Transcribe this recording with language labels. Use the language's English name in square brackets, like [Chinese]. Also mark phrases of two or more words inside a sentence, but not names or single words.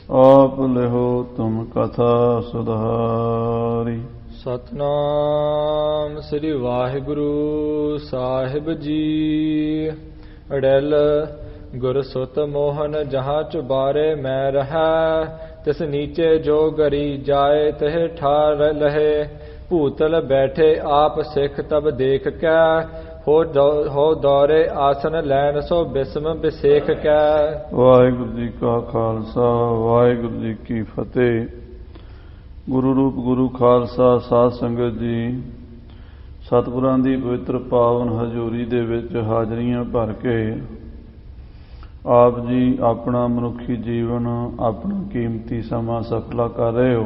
[Braj] आप लिहो तुम कथा सुधारी। [Punjabi] ਸਤਨਾਮ ਸ੍ਰੀ ਵਾਹਿਗੁਰੂ ਸਾਹਿਬ ਜੀ। [Braj] अड़ल गुर सुत मोहन जहाँ चुबारे मैं रहा, तिस नीचे जो गरी जाए तह ठार लहे। भूतल बैठे आप सिख तब देख कै, हो दौरे आसन लैन सो बिस्म बिसेख कै। [Punjabi] ਵਾਹਿਗੁਰੂ ਜੀ ਕਾ ਖ਼ਾਲਸਾ ਵਾਹਿਗੁਰੂ ਜੀ ਕੀ ਫ਼ਤਿਹ। ਗੁਰੂ ਰੂਪ ਗੁਰੂ ਖ਼ਾਲਸਾ ਸਾਧ ਸੰਗਤ ਜੀ, सतगुਰਾਂ ਦੀ ਪਵਿੱਤਰ ਪਾਵਨ ਹਜ਼ੂਰੀ ਦੇ ਵਿੱਚ ਹਾਜ਼ਰੀਆਂ ਭਰ ਕੇ ਆਪ ਜੀ ਆਪਣਾ ਮਨੁੱਖੀ ਜੀਵਨ, ਆਪਣਾ ਕੀਮਤੀ ਸਮਾਂ ਸਫਲਾ ਕਰ ਰਹੇ ਹੋ।